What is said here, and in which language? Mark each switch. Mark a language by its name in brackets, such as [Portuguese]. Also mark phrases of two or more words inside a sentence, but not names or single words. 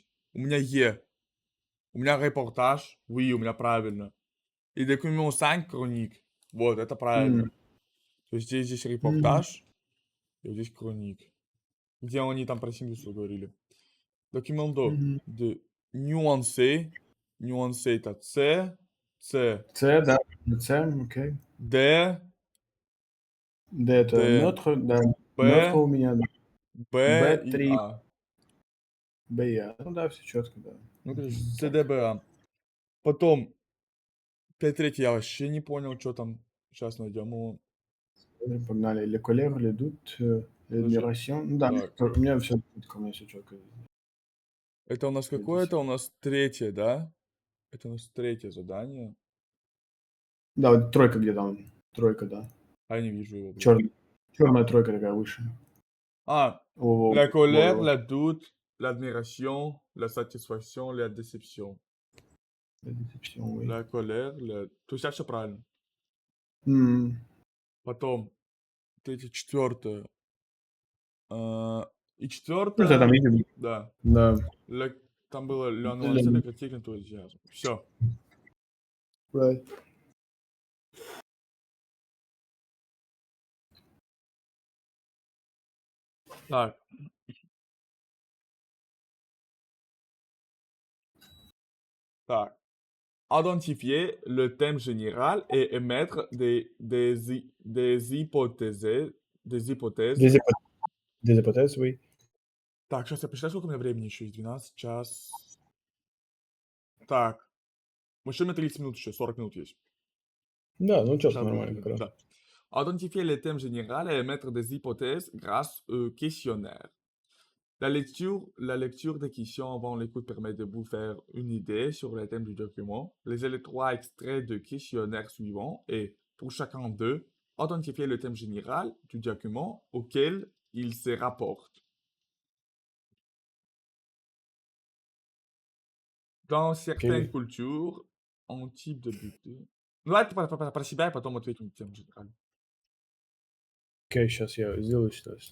[Russian] У меня Е. У меня репортаж, oui, у меня правильно. И документ 5, хроник. Вот, это правильно. М, То есть здесь м, репортаж, и вот здесь хроник. Где они там про Сингусу говорили. Документ мгм. [French] de nuancer. Nuancer это C, C, [Russian] С, да, С, окей. D, Д это D, нотр, да. Нотр B, у меня, да. B и Б3, A. Б, ну да, все четко, да. Ну, короче, Мгм, C, D, так. B, A. Потом, 5 я вообще не понял, что там. Сейчас найдем его. Погнали. [French] Le colère, le doute, [Russian] Подожди. [French] l'admiration. [Russian] Ну да, Так, у меня все четко, у меня все четко. это у нас какое? Это у нас третье, да? Это у нас третье задание. Да, вот тройка где там. Тройка, да. А я не вижу его, блин. Черная тройка такая выше. А, О, [French] la [Russian] вот, [French] colère, [Russian] вот. [French] la doute, l'admiration, la satisfaction, la déception. Déception, oui. La colère, la... [Russian] То есть я все правильно. М. Потом, третье, четвертое. И Ну, да, там четвертое, видим. да. Да. [French] La- [Russian] Там было [French] la nuance, [Russian] Л- [French] la critique, l'enthousiasme. [Russian] Все. [English] right. [Russian] Так, так. [French] Identifier le thème général et émettre des hypothèses. Des hypothèses. Des hypo des hypothèses, oui. [Russian] Так, сейчас я посчитаю, сколько у меня времени еще есть. 12 час. Так, еще у меня 30 минут еще, 40 минут есть. Да, ну четко, Сейчас будет нормально, время, как раз. да. [French] Identifier les thèmes généraux et émettre des hypothèses grâce au questionnaire. La lecture des questions avant l'écoute permet de vous faire une idée sur les thèmes du document. Lisez les 3 extraits de questionnaire suivants et, pour chacun d'eux, identifiez le thème général du document auquel il se rapporte. Dans certaines [Russian] Окей. [French] cultures, un type de but. [Russian] Ну, давайте про себя и потом ответим тем général. Окей, сейчас я сделаю сейчас.